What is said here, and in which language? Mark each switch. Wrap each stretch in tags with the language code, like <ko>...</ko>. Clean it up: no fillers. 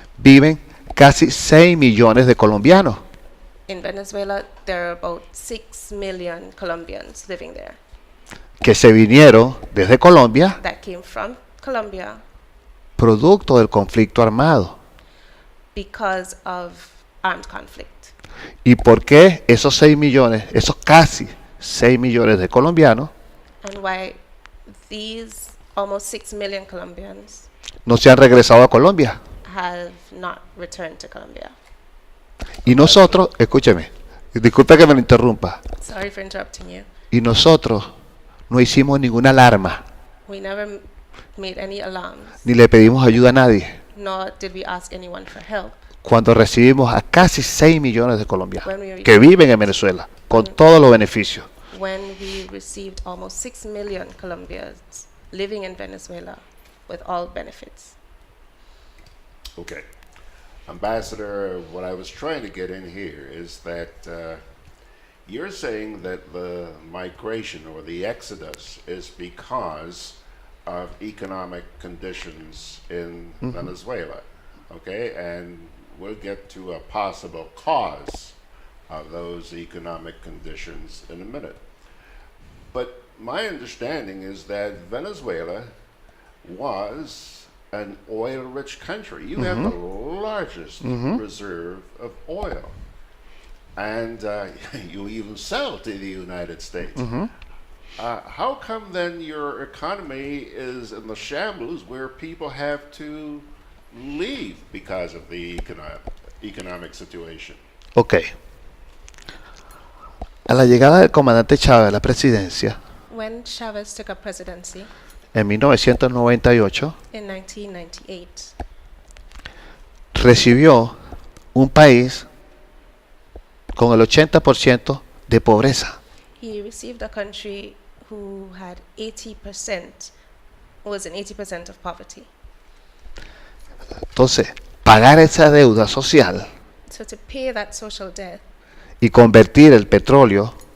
<es>viven casi 6 millones de colombianos.</es> <en>in Venezuela, there are about 6 million Colombians living there</en> <es>Que se vinieron desde Colombia</es> <en>that came from Colombia</en> <es>producto del conflicto armado.</es> <en>because of armed conflict.</en> <es>¿Y por qué esos 6 millones, esos casi 6 millones de colombianos</es> <en>And why these almost 6 million Colombians</en> <es>no se han regresado a Colombia?</es> <en>have not returned to Colombia.</en> <es>Y nosotros, escúcheme, disculpe que me lo interrumpa,</es> <en>Sorry for interrupting you.</en> <es>y nosotros no hicimos ninguna alarma,</es> <en>We never made any alarms,</en> <es>ni le pedimos ayuda a nadie,</es> <en>nor did we ask anyone for help</en> <es>cuando recibimos a casi 6 millones de colombianos</es> <en>When we</en> <es>que viven en Venezuela, con todos los beneficios.</es> <en>when we received almost 6 million Colombians living in Venezuela with all benefits. Okay. Ambassador, what I was trying to get in here is that you're saying that the migration or the exodus is because of economic conditions in Venezuela, okay? And we'll get to a possible cause of those economic conditions in a minute. But my understanding is that Venezuela was an oil-rich country. You have the largest reserve of oil. And you even sell to the United States. How come then your economy is in the shambles where people have to leave because of the economic situation? Ok.</en> <es>A la llegada del comandante Chávez a la presidencia</es> <en>When Chavez took up presidency</en> <es>en 1998,</es> <en>in 1998,</en> <es>recibió un país con el 80% de pobreza.</es> <en>he received a country who had 80%, was in 80% of poverty.</en> <es>Entonces, pagar esa deuda social</es> <en>So to pay that social debt</en> <es>y convertir el petróleo</es>